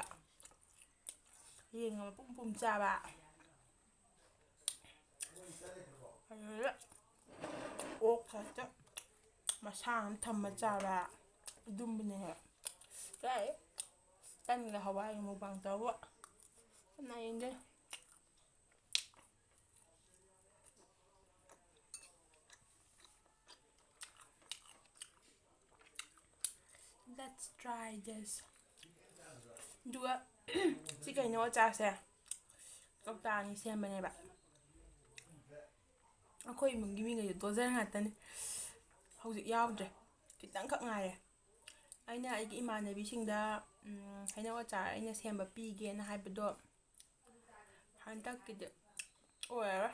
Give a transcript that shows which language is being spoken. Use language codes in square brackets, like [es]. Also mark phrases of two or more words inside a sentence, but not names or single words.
[mni] ꯌꯦꯡꯉꯒ ꯄꯨꯝ ꯄꯨꯝ ꯆꯥꯕ. ꯑꯗꯨꯗ ꯑꯣꯛ ꯈꯛꯇ ꯃꯁꯥ ꯑꯃ ꯊꯝꯃ ꯆꯥꯕ. ꯑꯗꯨꯝꯕꯅꯦꯕ. ꯀꯥꯏ ꯇꯟꯒ ꯍꯋꯥꯏꯒ ꯃꯨꯛꯕꯥꯡ ꯇꯧꯕ ꯀꯅꯥ ꯌꯦꯡꯗꯣꯏꯅꯣ. [en] Let's try this. [mni] ꯑꯗꯨꯒ ꯁꯤ ꯀꯩꯅꯣ ꯑꯆꯥꯔꯁꯦ ꯀꯧꯇꯥ ꯑꯅꯤ ꯁꯦꯝꯕꯅꯦꯕ. ꯑꯩꯈꯣꯏ ꯏꯃꯨꯡꯒꯤ ꯃꯤꯉꯩꯁꯦ ꯗꯣꯖꯔ ꯉꯥꯛꯇꯅꯤ. ꯍꯧꯖꯤꯛ ꯌꯥꯎꯗ꯭ꯔꯦ. ꯈꯤꯇꯪꯈꯛ ꯉꯥꯏꯔꯦ. ꯑꯩꯅ ꯑꯩꯒꯤ ꯏꯃꯥꯟꯅꯕꯤꯁꯤꯡꯗ ꯍꯩꯅꯧ ꯑꯆꯥꯔ ꯑꯩꯅ ꯁꯦꯝꯕ ꯄꯤꯒꯦꯅ ꯍꯥꯏꯕꯗꯣ ꯍꯟꯗꯛꯀꯤꯗꯤ ꯑꯣꯏꯔꯔꯣꯏ.